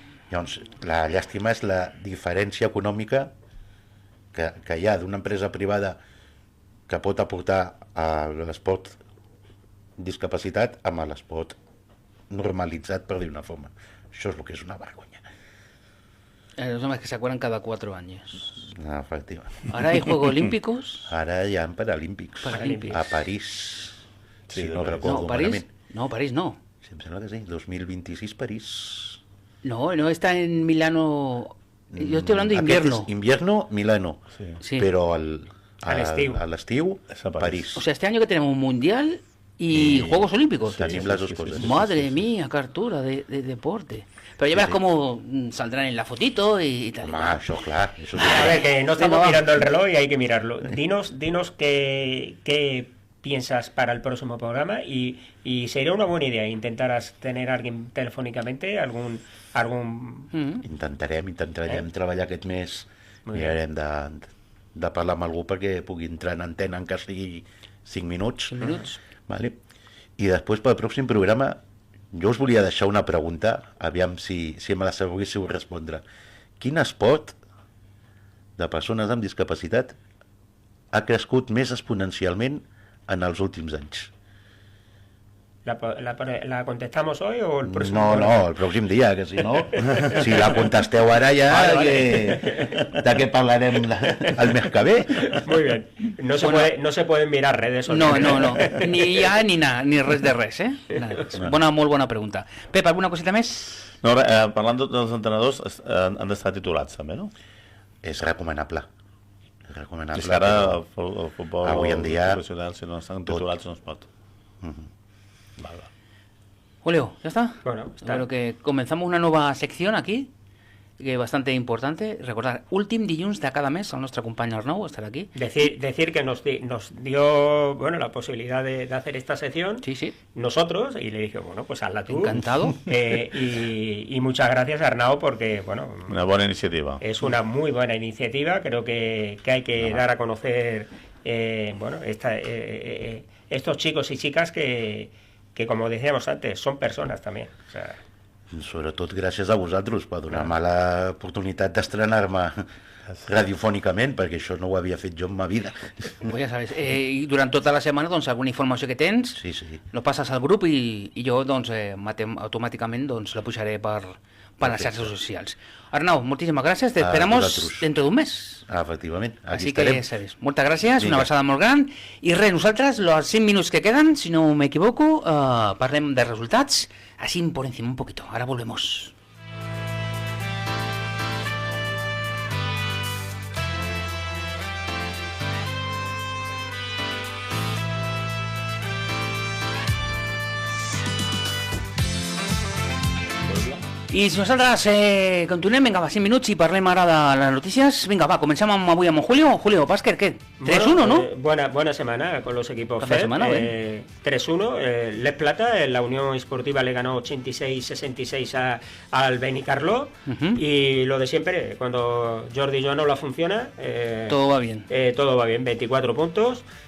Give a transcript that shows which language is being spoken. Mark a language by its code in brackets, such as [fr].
[ca] Llavors, la llàstima és la diferència econòmica que hi ha d'una empresa privada que pot aportar a l'esport discapacitat amb l'esport normalitzat, per dir una forma. Això és el que és una vergonya. [es] Los hombres que se acuerdan cada 4 años. Efectiva. Ahora hay Juegos Olímpicos. [ca] Ara hi ha Paralímpics. A París. Sí, si no recordo París. No, París no. Sí, em sembla que sí. 2026 París. [es] No está en Milano. Yo estoy hablando de invierno. Invierno, Milano. Sí. Pero [ca] a l'estiu, París. [es] O sea, este año que tenemos un mundial y Juegos Olímpicos. [ca] Tenim [es] las [ca] dos cosas. [es] Madre mía, qué hartura de deporte. Pero ya verás cómo saldrán en la fotito y tal. [ca] Això, clar. Això [es] A ver, que no estamos mirando el reloj y hay que mirarlo. Dinos qué piensas para el próximo programa y sería una buena idea intentar tener a alguien telefònicamente, algún... [ca] Intentarem treballar aquest mes. Mirarem de parlar amb algú perquè pugui entrar en antena en cas sigui 5 minuts. 5 minuts. Vale. I després pel pròxim programa jo us volia deixar una pregunta, aviam si me la sabéssiu respondre. Quin esport de persones amb discapacitat ha crescut més exponencialment en els últims anys? [es] ¿La contestamos hoy o el próximo? [ca] No, el pròxim dia, que si no, si la contesteu ara ja, de què parlarem el mes que ve? [es] Muy bien. No se pueden mirar redes. [ca] No. Ni ja [es] ni nada, [ca] ni res de res, eh? Molt bona pregunta. Pep, alguna coseta més? No, parlant dels entrenadors, han d'estar titulats també, no? És recomanable. És que ara el futbol avui en dia, professional, si no estan titulats, no es pot. [es] Vale. Julio, ¿ya está? Bueno, está. Creo que comenzamos una nueva sección aquí, que es bastante importante. [ca] Recordar, últim dilluns de cada mes, el nostre company Arnau estarà aquí. [es] Decir que nos dio la posibilidad de hacer esta sección. Sí. Nosotros, y le dije, pues hazla tú. Encantado. Y muchas gracias, Arnau, porque, una buena iniciativa. Es una muy buena iniciativa. Creo que hay que dar a conocer, estos chicos y chicas que, como decíamos antes, son [ca] persones també. [es] O sea... [ca] Sobretot gràcies a vosaltres per donar-me l'oportunitat d'estrenar-me radiofònicament, perquè això no ho havia fet jo en ma vida. Pues ja sabes, i durant tota la setmana, doncs, alguna informació que tens, lo passes al grup i jo, doncs, automàticament, doncs, la pujaré per les xarxes socials. Arnau, moltíssimes gràcies, [es] te esperamos dentro [ca] d'un mes. Efectivament, aquí estarem. Que, sabes, moltes gràcies, una abraçada molt gran, i res, nosaltres, els 5 minuts que queden, si no m'equivoco, parlem de resultats, [es] así por encima un poquito. Ahora volvemos. [ca] I si nosaltres continuem, vinga, va, 5 minuts i parlem ara de les notícies. Vinga, va, comencem avui amb Julio. [es] Julio, Básquet, ¿qué? 3-1, ¿no? Buena semana con los equipos FED. 3-1. Les Plata, la Unión Esportiva le ganó 86-66 al Benicarló. Y lo de siempre, cuando Jordi Joano la funciona... todo va bien. Todo va bien, 24 puntos.